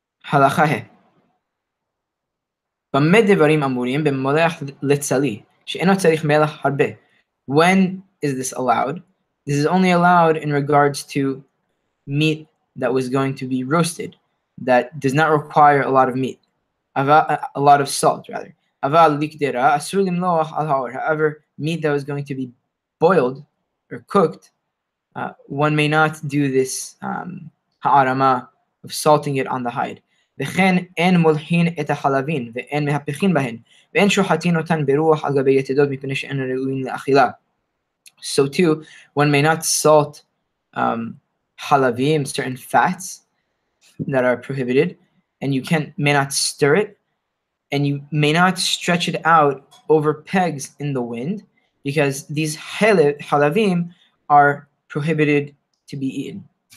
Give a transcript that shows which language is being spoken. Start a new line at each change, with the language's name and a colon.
Hebrew: הלכה ה' במה דברים אמורים במולח לצלי שאינו צריך מלח הרבה.
English: When is this allowed? This is only allowed in regards to meat that was going to be roasted, that does not require a lot of meat, a lot of salt rather.
Hebrew: Aval likdera asur limloach al ha'or.
English: However, meat that was going to be boiled or cooked, one may not do this ha'arama of salting it on the hide.
Hebrew: וכן אין מולחין את החלבים ואין מהפכין בהן ואין שוחטין אותן ברוח על גבי יתדות מפני שאין ראויים לאכילה.
English: So too, one may not salt halavim, certain fats that are prohibited, and you may not stir it, and you may not stretch it out over pegs in the wind, because these halavim are prohibited to be eaten.